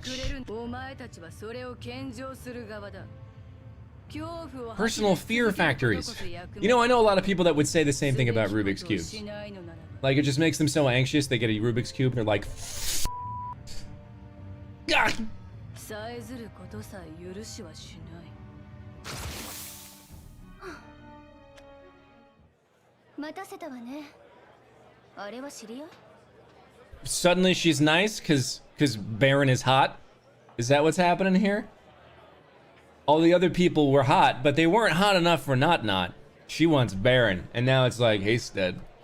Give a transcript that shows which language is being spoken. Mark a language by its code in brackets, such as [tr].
[ja] くれるお前たちはそれを献上する側だ [en] Personal fear factories. You know, I know a lot of people that would say the same thing about Rubik's Cubes. Like, it just makes them so anxious, they get a Rubik's Cube and they're like, God! [ja] さえずることさえ許しはしない待たせたわねあれは知り合い [en] Suddenly she's nice because Baron is hot. Is that what's happening here? All the other people were hot, but they weren't hot enough for Not. She wants Baron, and now it's like Hasted.